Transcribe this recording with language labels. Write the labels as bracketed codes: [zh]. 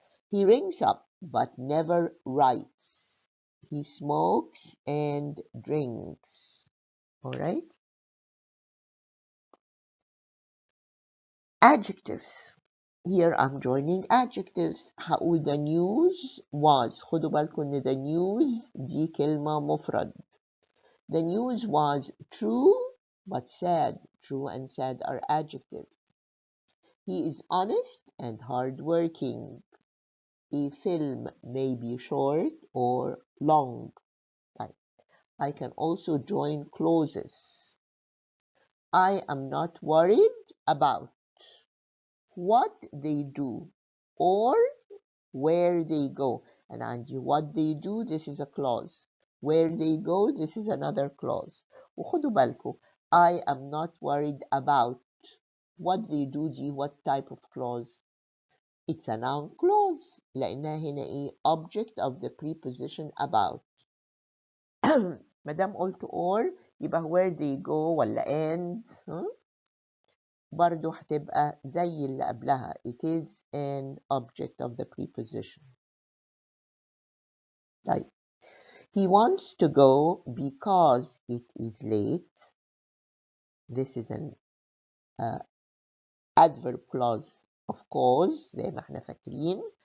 [en] He rings up but never writes. He smokes and drinks. Alright? Adjectives. Here I'm joining adjectives. [ar] هقول [en] the news was. [ar] خدوا بالكم إن the news دي كلمة مفرد. [en] The news was true but sad. True and sad are adjectives. He is honest and hardworking. A film may be short or long. I can also join clauses. I am not worried about what they do or where they go. And [ar] عندي [en] what they do, this is a clause. Where they go, this is another clause. [ar] وخدوا بالكم [en] I am not worried about what they do دي what type of clause? It's a noun clause [ar] لأنها هنا إيه [en] object of the preposition about. [ar] مادام قلت or يبقى [en] where they go [ar] ولا and برضو هتبقى زي اللي قبلها. [en] It is an object of the preposition. طيب he wants to go because it is late. This is an adverb clause of cause [ar] زي ما احنا فاكرين.